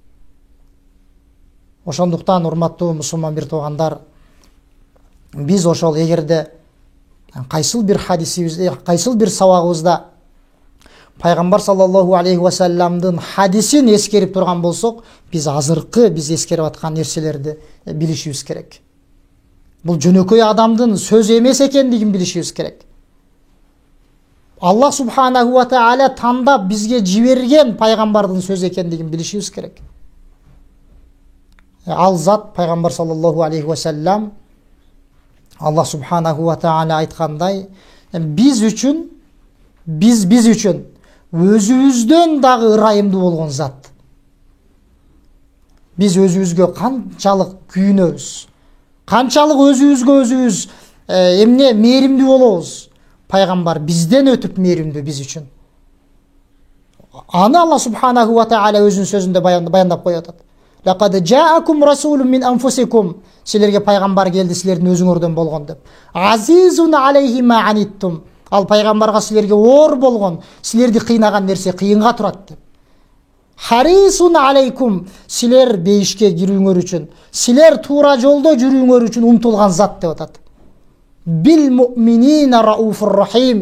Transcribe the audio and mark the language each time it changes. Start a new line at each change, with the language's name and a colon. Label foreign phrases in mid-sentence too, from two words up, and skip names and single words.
Kyrgyz: Ошондуктан, урматтуу мусулман бир туугандар, биз ошол эгерде кайсыл бир хадисибизде, кайсыл бир сабагыбызда пайгамбар
Arabic: صلى الله عليه وسلم
Kyrgyz: хадисин эскерип турган болсок, биз эскерип аткан нерселерди билишибиз керек. Бул жөнөкөй адамдын сөзү эмес экендигин билишибиз керек.
Arabic: الله سبحانه وتعالى
Kyrgyz: тандап бизге жиберген пайгамбардын сөзү экендигин билишибиз керек. Ал зат пайгамбар
Arabic: صلى الله عليه وسلم, الله سبحانه وتعالى
Kyrgyz: айткандай, биз үчүн өзүбүздөн дагы ырайымдуу болгон зат. Биз өзүбүзгө канчалык күйүнөбүз, Канчалык өзүбүзгө өзүбүз эмне мээримдүү болобуз. Пайгамбар бизден өтүп мээримдүү биз үчүн. Аны
Arabic: الله سبحانه وتعالى
Kyrgyz: өзүнүн сөзүндө баяндап коюп атат.
Arabic: لقد جاءكم رسول من أنفسكم.
Kyrgyz: Силерге пайгамбар келди силердин өзүңөрдөн болгон деп.
Arabic: عزيز عليه ما عنتم.
Kyrgyz: Ал пайгамбарга силерге оор болгон, силерди кыйнаган нерсе кыйынга турат деп.
Arabic: حريص عليكم.
Kyrgyz: Силер бейишке кирүүңөр үчүн, силер туура жолдо жүрүүңөр үчүн умтулган зат деп атат.
Arabic: بالمؤمنين رؤوف رحيم.